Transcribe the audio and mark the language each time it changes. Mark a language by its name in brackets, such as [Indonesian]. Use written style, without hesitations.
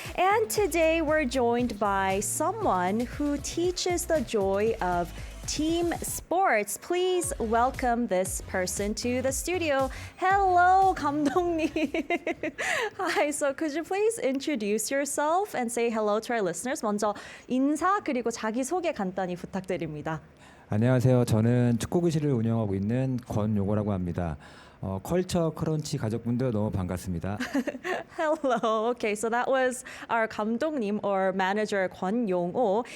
[English] And today, we're joined by someone who teaches the joy of team sports. Please welcome this person to the studio. Hello, 감독님. Hi, so could you please introduce yourself and say hello to our listeners? [Korean] 먼저 인사 그리고 자기 소개 간단히 부탁드립니다. 안녕하세요. 저는 축구교실을 운영하고 있는 권용호라고 합니다. 컬처 크런치 가족분들 너무 반갑습니다. [English] Hello. Okay, so that was our 감독님 or manager Kwon Yong-oh.